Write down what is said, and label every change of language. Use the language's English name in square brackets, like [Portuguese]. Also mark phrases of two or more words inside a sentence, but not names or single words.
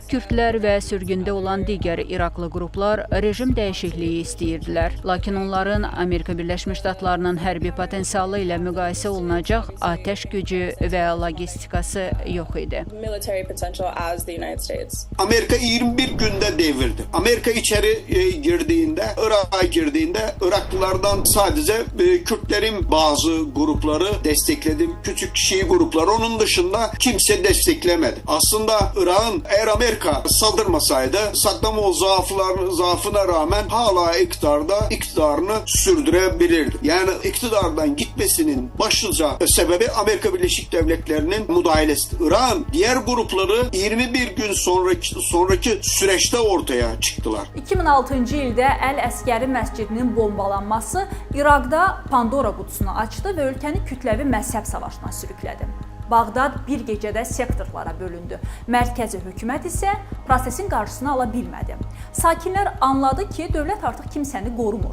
[Azerbaijani] Kürdlər və sürgündə olan digər İraqlı qruplar rejim dəyişikliyi istəyirdilər. Lakin onların Amerika Birləşmiş Ştatlarının hərbi potensialı ilə müqayisə olunacaq atəş gücü və logistikası yox idi. [Turkish] Amerika 21 günde devirdi. Amerika içeri Irak'a girdiğinde Iraklılardan sadece Kürtlerin bazı grupları destekledi. Küçük Şii grupları. Onun dışında kimse desteklemedi. Aslında Irak'ın eğer Amerika saldırmasaydı Saddam'ın zaafına rağmen hala iktidarını sürdürebilirdi. Yani iktidardan gitmesinin başlıca sebebi Amerika Birleşik Devletleri'nin müdahalesi. Irak'ın diğer grupları 21 gün sonraki süreçte ortaya çıktılar. [Azerbaijani] 2006-cı ildə Əl Əskəri məscidinin bombalanması İraqda Pandora qutusunu açdı və ölkəni kütləvi məzhəb savaşına sürüklədi. Bağdad bir gecədə sektorlara bölündü. Mərkəzi hökumət isə prosesin qarşısını ala bilmədi. Sakinlər anladı ki, dövlət artıq kimsəni qorumur.